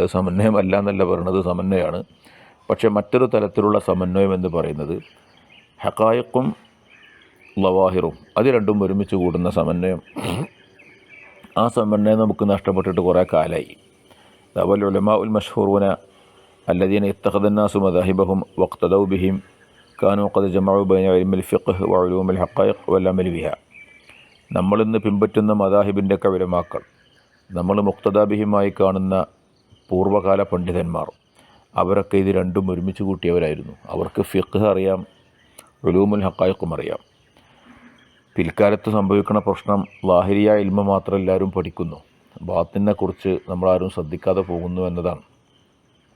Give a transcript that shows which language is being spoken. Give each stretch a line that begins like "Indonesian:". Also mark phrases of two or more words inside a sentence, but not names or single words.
Malayalam: സമന്വയമല്ല എന്നല്ല പറയുന്നത്, സമന്വയമാണ്. പക്ഷേ മറ്റൊരു തലത്തിലുള്ള സമന്വയം എന്ന് പറയുന്നത് ഹഖായിഖും ലവാഹിറും, അത് രണ്ടും ഒരുമിച്ച് കൂടുന്ന സമന്വയം. ആ സമന്വയം നമുക്ക് നഷ്ടപ്പെട്ടിട്ട് കുറേ കാലമായി.
Arabic: والعلماء المشهورون الذين اتخذ الناس مذاهبهم واقتدوا بهم كانوا قد جمعوا بين علم الفقه وعلوم الحقائق والعمل بها.
Malayalam: നമ്മളിന്ന് പിൻപറ്റുന്ന മദാഹിബിൻ്റെ ഒക്കെ ഉലമാക്കൾ, നമ്മൾ മുഖ്തദാബിഹിമായി കാണുന്ന പൂർവ്വകാല പണ്ഡിതന്മാർ, അവരൊക്കെ ഇത് രണ്ടും ഒരുമിച്ച് കൂട്ടിയവരായിരുന്നു. അവർക്ക് ഫിഖ് അറിയാം,
Arabic: علوم الحقائق
Malayalam: അറിയാം. പിൽക്കാലത്ത് സംഭവിക്കുന്ന പ്രശ്നം
Arabic: ظاهرية علم
Malayalam: മാത്രം എല്ലാവരും പഠിക്കുന്നു, ബാത്തിനെക്കുറിച്ച് നമ്മളാരും ശ്രദ്ധിക്കാതെ പോകുന്നു എന്നതാണ്.